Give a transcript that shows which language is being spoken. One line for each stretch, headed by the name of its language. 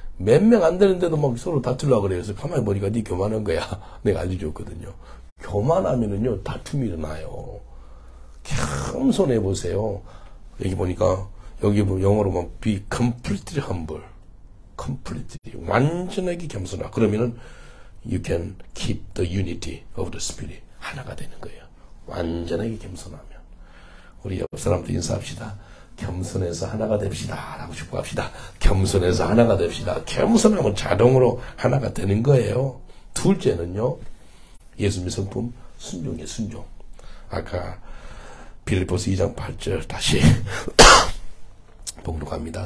Korean: 몇 명 안 되는데도 막 서로 다투려고 그래요. 그래서 가만히 보니까 네 교만한 거야. 내가 알려줬거든요. 교만하면은요, 다툼이 일어나요. 겸손해 보세요. 여기 보니까, 여기 영어로 보면
English: be completely humble.
Korean: completely. 완전하게 겸손하. 그러면은,
English: you can keep the unity of the spirit.
Korean: 하나가 되는 거예요. 완전하게 겸손하면. 우리 옆 사람도 인사합시다. 겸손해서 하나가 됩시다. 라고 축복합시다. 겸손해서 하나가 됩시다. 겸손하면 자동으로 하나가 되는 거예요. 둘째는요, 예수님의 성품, 순종이에요, 순종. 아까 빌립보서 2장 8절 다시 봉독합니다.